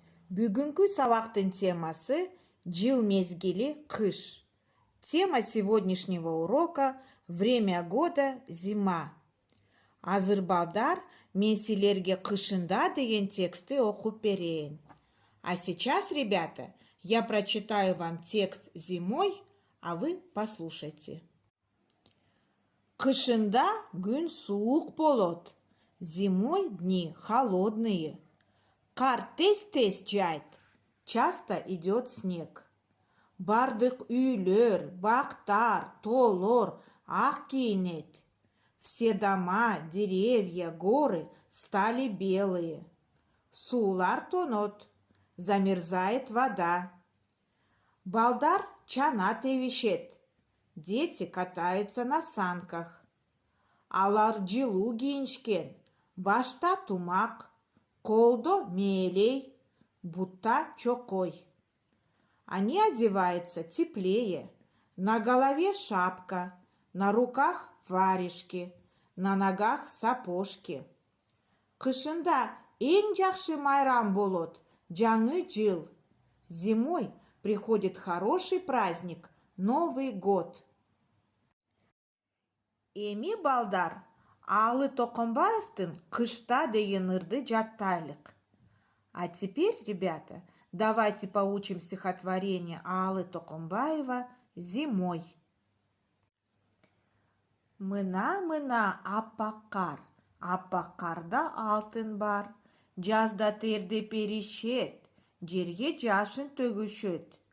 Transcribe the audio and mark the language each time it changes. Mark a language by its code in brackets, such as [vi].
[ky] Бүгүнкү сабактын темасы жыл мезгили кыш. [ru] Тема сегодняшнего урока – время года зима. [ky] Азыр балдар, мен силерге кышында деген текстти окуп берейин. [ru] А сейчас, ребята, я прочитаю вам текст зимой, а вы послушайте. [ky] Кышында күн суук болот. [ru] Зимой дни холодные. [ky] Кар тез-тез жайт. [ru] Часто идет снег. [ky] Бардык үйлөр, бактар, тоолор ак кийинет. [ru] Все дома, деревья, горы стали белые. [ky] Суулар тонот. [ru] Замерзает вода. [ky] Балдар чана тебишет. [ru] Дети катаются на санках. [ky] Алар жылуу кийинишкен. Башта тумак, колдо мээлей, бутта чокой. [ru] Они одеваются теплее. На голове шапка, на руках варежки, на ногах сапожки. [ky] Кышында эң жакшы майрам болот, жаңы жыл. [ru] Зимой приходит хороший праздник, Новый год. [ky] Эми балдар, Алы Токомбаевтын «Кышта» деген ырды жаттайлык. [ru] А теперь, ребята, давайте поучим стихотворение Алы Токомбаева «Зимой». [ky] Мына-мына аппак карда алтын бар. Жазда тердеп еришет, жерге жашын төгүшөт.